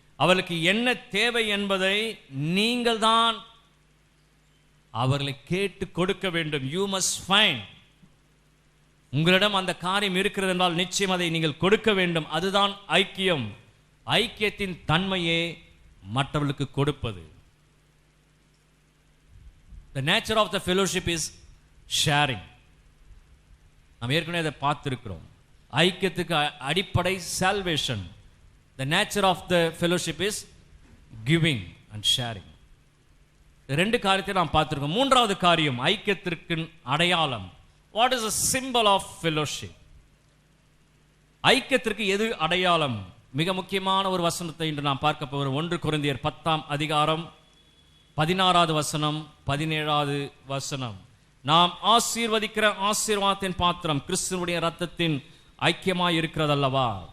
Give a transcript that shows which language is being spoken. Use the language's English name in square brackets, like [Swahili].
[Tamil] அவர்களுக்கு என்ன தேவை என்பதை நீங்கள் தான் அவர்களை கேட்டு கொடுக்க வேண்டும். [English] You must find. [Tamil] உங்களிடம் அந்த காரியம் இருக்கிறது என்றால் நிச்சயம் அதை நீங்கள் கொடுக்க வேண்டும். அதுதான் ஐக்கியம். ஐக்கியத்தின் தன்மையே மற்றவர்களுக்கு கொடுப்பது. [English] The nature of the fellowship is sharing. [Tamil] நாம் ஏற்கனவே அதை பார்த்திருக்கிறோம். ஐக்கியத்துக்கு அடிப்படை salvation. [English] The nature of the fellowship is giving and sharing. [Tamil] ரெண்டு காரியத்தை நாம் பார்த்திருக்கோம். மூன்றாவது காரியம் ஐக்கியத்திற்கு அடையாளம். [English] What is a symbol of fellowship? [Tamil] ஐக்கியத்திற்கு எது அடையாளம்? மிக முக்கியமான ஒரு வசனத்தை இன்று நாம் பார்க்க போகிறோம். 1 கொரிந்தியர் 10ஆம் அதிகாரம் 16வது வசனம் 17வது வசனம். நாம் ஆசீர்வதிக்கிற ஆசீர்வாதத்தின் பாத்திரம் கிறிஸ்துவுடைய இரத்தத்தின் ஐக்கியமாய் இருக்கிறதல்லவா?